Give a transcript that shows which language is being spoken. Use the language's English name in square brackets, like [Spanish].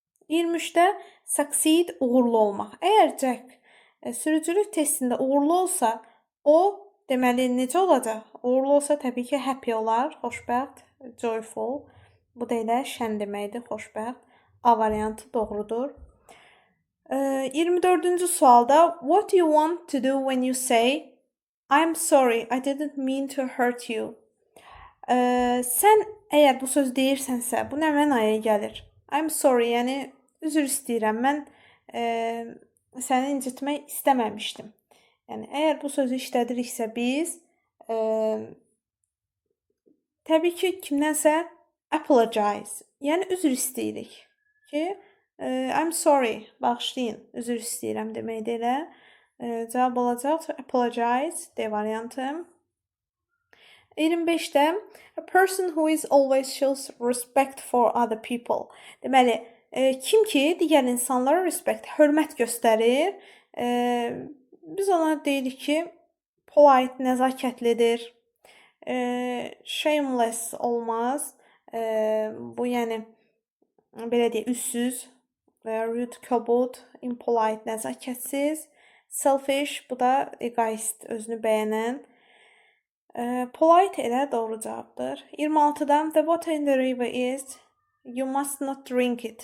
[Azerbaijani] 23-də succeed, uğurlu olmaq. Əgər Jack sürücülük testində uğurlu olsa, o deməli necə olacaq? Uğurlu olsa təbii ki, happy olar, xoşbəxt, joyful. Bu da elə şən deməkdir, xoşbəxt. A variantı doğrudur. 24-cü sualda [English] what do you want to do when you say I'm sorry, I didn't mean to hurt you? [Azerbaijani] Sən əgər bu söz deyirsənsə, bu nə mənaya gəlir? [English] I'm sorry, [Azerbaijani] yəni üzr istəyirəm, mən səni incitmək istəməmişdim. Yəni, əgər bu sözü işlədiriksə biz, təbii ki, kimdənsə apologize, yəni üzr istəyirik ki, [English] I'm sorry, [Azerbaijani] bağışlayın, üzr istəyirəm deməkdir elə. Cavab olacaq apologize, D variantı. 25-də [English] a person who is always shows respect for other people. [Azerbaijani] Deməli, kim ki, digər insanlara respect, hörmət göstərir, biz ona deyirik ki, polite, nəzakətlidir, shameless olmaz, bu yəni, belə deyək, üssüz, rude, kobud, impolite, nəzakətsiz, selfish, bu da egoist, özünü bəyənən. Polite elə doğru cavabdır. 26-dan [English] the water in the river is you must not drink it.